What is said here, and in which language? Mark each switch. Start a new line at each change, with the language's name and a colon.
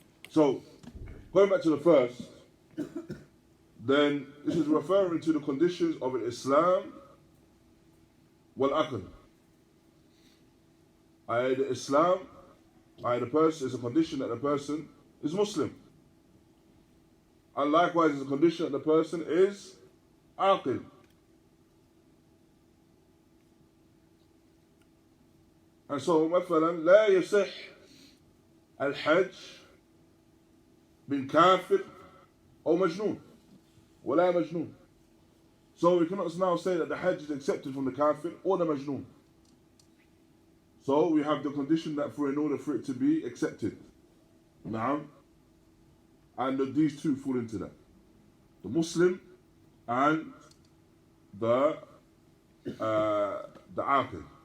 English: So, going back to the first, then this is referring to the conditions of an Islam wal-aql. The Islam, the person is a condition that the person is Muslim. And likewise, it's a condition that the person is aqil. And so,
Arabic: مثلا, لا يصح الحج من كافر أو مجنون ولا مجنون.
English: So we cannot now say that the Hajj is accepted from the kafir or the majnoon. So we have the condition that in order for it to be accepted. Now, and these two fall into that. The Muslim and the aqil.